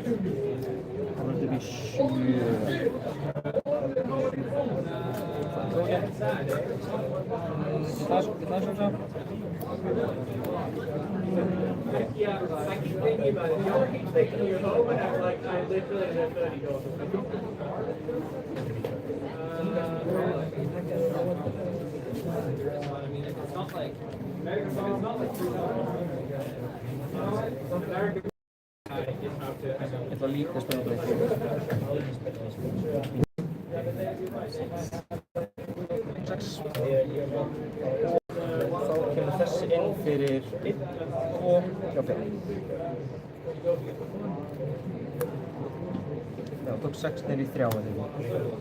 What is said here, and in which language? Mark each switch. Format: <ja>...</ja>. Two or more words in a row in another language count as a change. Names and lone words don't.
<is>Það verður upp í 7. Það er svo.</is> <en>Yeah, I keep thinking about it. You ever keep thinking you're home and I'm like, I literally have 30 goals. I mean, it's not like, it's not like American.</en> <is>Ég ætla líka að spila þetta. Þá kemur þessi inn fyrir 1, 2, 3, 5. Já, tók 6 niður í 3 að því.</is>